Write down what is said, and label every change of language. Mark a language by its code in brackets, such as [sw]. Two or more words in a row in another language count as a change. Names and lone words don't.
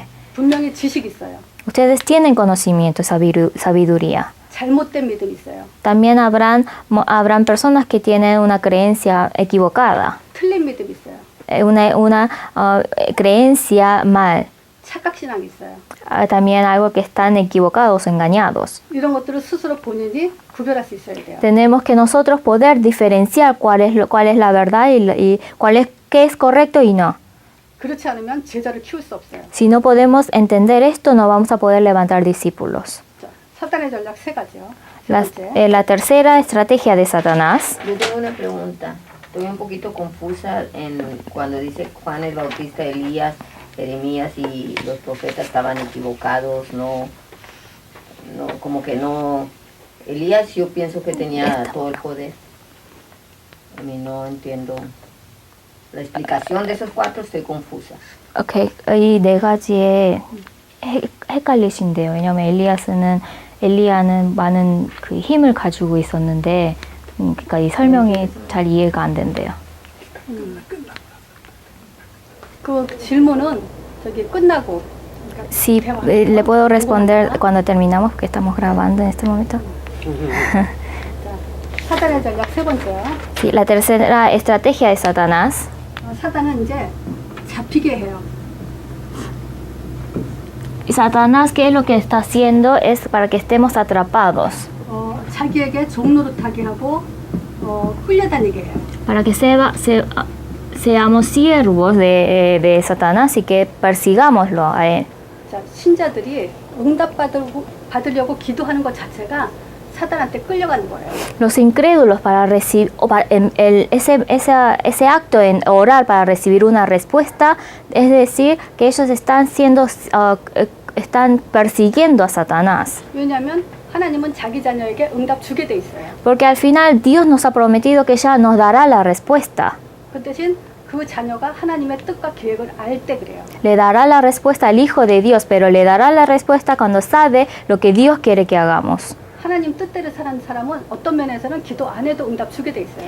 [ko] 분명히 지식이 있어요. [es] Ustedes tienen conocimiento, sabiduría. [ko] 잘못된 믿음이 있어요. [es] También habrán personas que tienen una creencia equivocada, [ko] 틀린 믿음이 있어요. [es] una creencia mal. [ko] 착각신앙이 있어요. [es] También algo que están equivocados o engañados. [ko] 이런 것들을 스스로 본인이 구별할 수 있어야 돼요. [es] Tenemos que nosotros poder diferenciar cuál es la verdad y qué es correcto y no. [ko] 그렇지 않으면 제자를 키울 수 없어요. [es] Si no podemos entender esto, no vamos a poder levantar discípulos. [ko] 자, 사단의 전략 세 가지요. 세 번째. [es] La tercera estrategia de Satanás. Yo tengo una pregunta. Estoy un poquito confusa cuando dice Juan el Bautista, Elías, Jeremías y los profetas estaban equivocados, como que no. Elías yo pienso que tenía todo el poder. A mí no entiendo la explicación de esos cuatro, estoy confusa. [ko] 오케이, 이 네 가지에 헷갈리신데요. 왜냐하면 엘리야는 많은 그 힘을 가지고 있었는데, 그러니까 이 설명이 잘 이해가 안 된대요. 그 질문은 저기 끝나고. [es] Sí, le puedo responder cuando terminamos, que estamos grabando en este momento. [ko] 자, 사단의 전략 세 번째요. [es] Sí, la tercera estrategia de Satanás. [ko] 사단은 이제 잡히게 해요. [es] Y Satanás, ¿qué es lo que está haciendo? Es para que estemos atrapados. [ko] 자기에게 종노릇하게 하고 끌려다니게 해요. [es] Para que seamos siervos de Satanás y que persigámoslo a él. [ko] 자, 신자들이 받으려고 기도하는 것 자체가 사단한테 끌려가는 거예요. [es] Los incrédulos para recibir ese acto en orar para recibir una respuesta, es decir, que ellos están persiguiendo a Satanás. [ko] 왜냐하면 하나님은 자기 자녀에게 응답 주게 돼 있어요. [es] Porque al final Dios nos ha prometido que ya nos dará la respuesta. [ko] 그 대신 그 자녀가 하나님의 뜻과 계획을 알 때 그래요. [es] Le dará la respuesta al Hijo de Dios, pero le dará la respuesta cuando sabe lo que Dios quiere que hagamos. [ko] 하나님 뜻대로 사는 사람은 어떤 면에서는 기도 안 해도 응답 주게 돼 있어요.